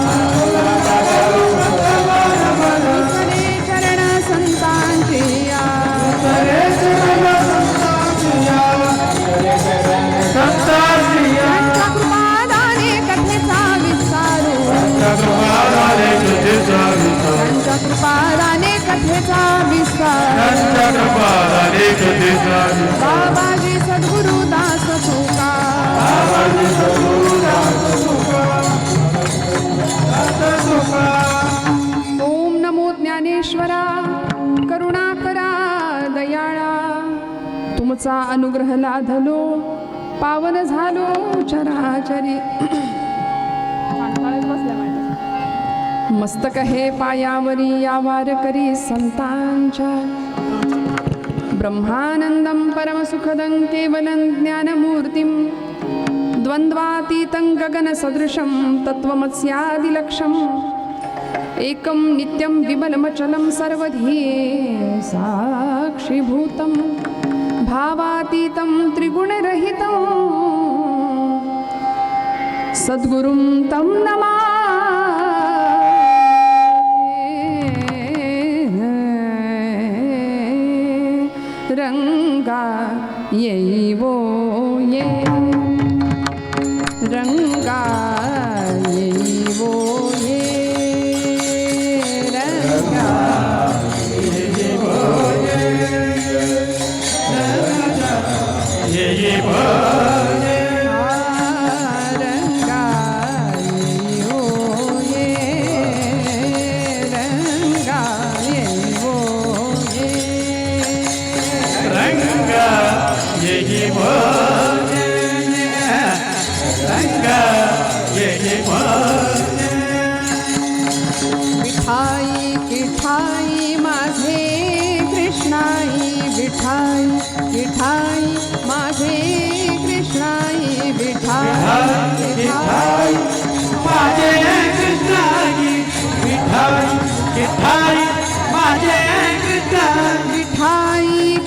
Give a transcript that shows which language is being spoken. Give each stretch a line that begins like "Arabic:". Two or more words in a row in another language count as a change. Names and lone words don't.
Marathi: विसरे चरण संतांचे या, त्यांच्या कृपादाने कथेचा विस्तारो, त्यांच्या कृपादाने कथेचा विस्तार. बाबाजी सद्गुरु दास तुका, ओम नमो ज्ञानेश्वरा करुणाकरा दयाळा. तुमचा अनुग्रह लाधलो, पावन झालो चराचरी. मस्तक हे पायावरी यावार करी संतांच्या.
Sanskrit: ब्रह्मानंदं परमसुखदं केवलं ज्ञानमूर्तिं, द्वन्द्वातीतं गगनसदृशं तत्त्वमस्यादिलक्ष्यम्. एकं नित्यं विमलमचलं सर्वधी साक्षीभूतं, भावातीतं त्रिगुणरहितं सद्गुरुं तं नमामि.
Marathi: रंगा येवो ये, रंगा येवो ये, रंगा येवो ये, रंगा येवो ये, रंगा येवो ये, रंगा येवो ये, रंगा येवो ये, रंगा येवो ये. विठाई विठाई माझे कृष्णाई, विठाई विठाई माझे कृष्णाई, विठाई विठाई माझे कृष्णाई, विठाई विठाई माझे कृष्णाई, विठाई